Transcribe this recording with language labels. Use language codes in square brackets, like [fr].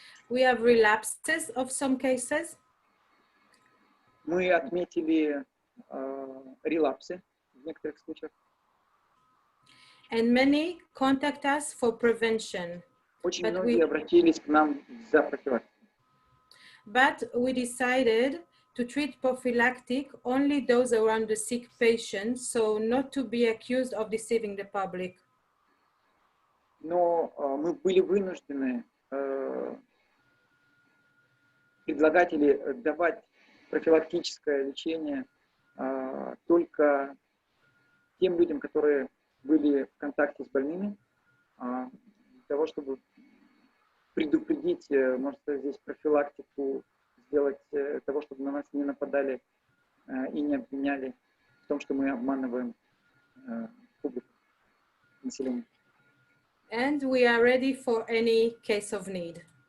[en] We have relapses of some cases. [ru] Мы отметили релапсы в некоторых случаях. [en] And many contact us for prevention. [ru] Очень многие обратились к нам за профилактикой. [en] But we decided to treat prophylactic only those around the sick patient, so not to be accused of deceiving the public. [ru] Но мы были вынуждены предлагать или давать профилактическое лечение только тем людям, которые были в контакте с больными, для того, чтобы предупредить, может сказать, здесь профилактику, сделать того, чтобы на нас не нападали и не обвиняли в том, что мы обманываем публику, население. [en] And we are ready for any case of need.